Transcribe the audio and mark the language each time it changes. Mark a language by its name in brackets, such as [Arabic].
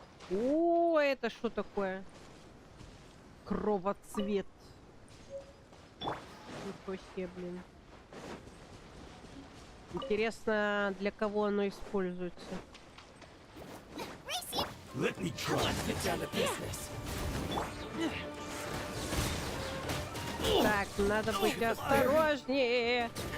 [Russian] О, это что такое? Кровоцвет. Ничего себе, блин. Интересно, для кого оно используется. [English] Let me try to get down to business. [Russian] Так, надо быть осторожнее.